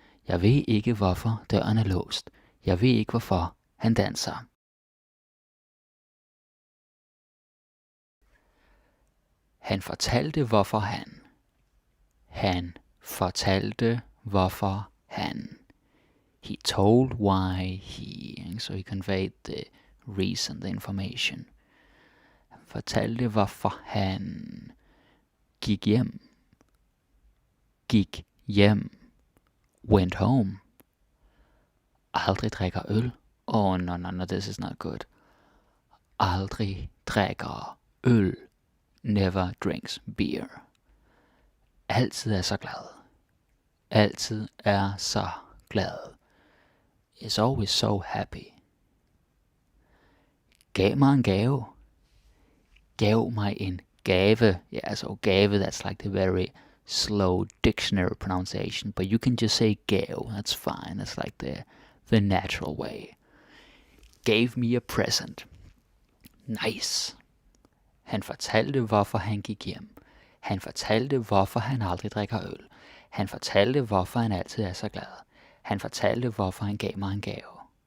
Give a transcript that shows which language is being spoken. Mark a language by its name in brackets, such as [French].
[Danish] Jeg ved ikke, hvorfor døren er låst. Jeg ved ikke, hvorfor han danser. Han fortalte, hvorfor han. Han fortalte, hvorfor han. [English] He told why he. So he conveyed the reason, the information. [Danish] Han fortalte, hvorfor han gik hjem. Gik hjem. [English] Went home. [Danish] Aldrig drikker øl. [English] Oh, no, this is not good. [Danish] Aldrig drikker øl. [English] Never drinks beer. [Danish] Altid er så glad. Altid er så glad. [English] Is always so happy. [Danish] Gav mig en gave. Gav mig en gave. [English] Yeah, so gave, that's like the very slow dictionary pronunciation. But you can just say gave. That's fine. That's like the natural way. Gave me a present. Nice. [Danish] Han fortalte, hvorfor han gik hjem. Han fortalte, hvorfor han aldrig drikker øl. Han fortalte, hvorfor han altid er så glad. Han fortalte, hvorfor han gav mig en gave.